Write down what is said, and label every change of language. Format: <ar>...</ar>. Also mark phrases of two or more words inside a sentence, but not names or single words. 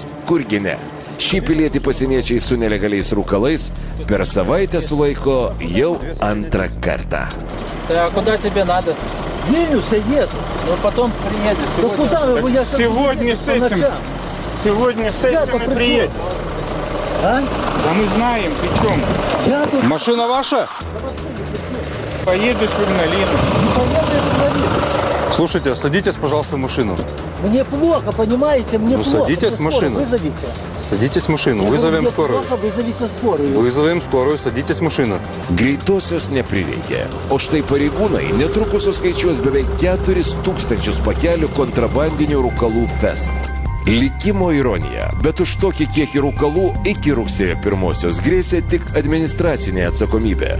<lt>Kurgi ne. Šį pilietį pasieniečiai su nelegaliais rūkalais per savaitę sulaiko jau antrą kartą.</lt> <ru>Tai a куда тебе надо? В Вильнюс я еду. Ну потом приедешь. Да куда вы? Я Сегодня с этим и приедем. А? Да мы знаем, ты чем? Я тут Машина ваша? Поедешь в Игналину. не поеду, я тут ловил. Слушайте, садитесь, пожалуйста, в машину. Мне плохо, понимаете? Мне Ну, плохо. садитесь в Вы скорую машину. Вызовите. Садитесь в машину, Я говорю, вызовем мне скорую. плохо, вызовите скорую. Вызовем скорую, садитесь в машину.</ru> <lt>Greitosios neprireikė. O štai pareigūnai netrukus suskaičiuos beveik 4000 pakelių kontrabandinių rūkalų fest. Likimo ironija, bet už tokį kiekį rūkalų iki rugsėjo 1-osios grėsė tik administracinė atsakomybė.</lt>